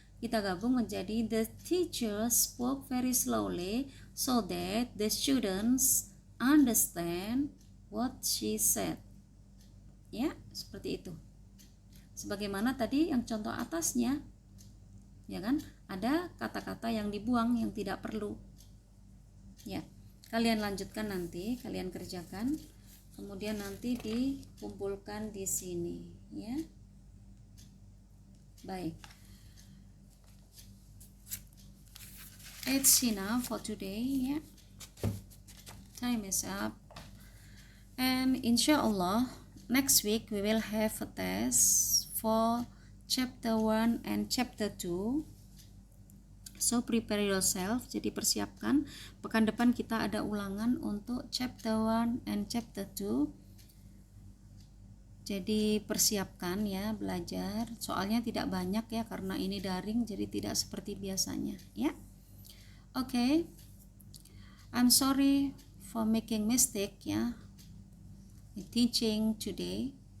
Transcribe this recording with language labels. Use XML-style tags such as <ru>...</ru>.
<id>Kita gabung menjadi</id> <en>the teacher spoke very slowly so that the students understand what she said.</en> <id>Ya, seperti itu. Sebagaimana tadi yang contoh atasnya, ya kan? Ada kata-kata yang dibuang yang tidak perlu. Ya, kalian lanjutkan nanti, kalian kerjakan, kemudian nanti dikumpulkan di sini, ya. Baik.</id> <en>It's enough for today, ya. Time is up. And insyaallah next week we will have a test for chapter 1 and chapter 2. So prepare yourself,</en> <id>jadi persiapkan. Pekan depan kita ada ulangan untuk chapter 1 and chapter 2. Jadi persiapkan ya, belajar. Soalnya tidak banyak ya, karena ini daring, jadi tidak seperti biasanya ya.</id> <en>Okay. I'm sorry for making mistake ya in teaching today.</en>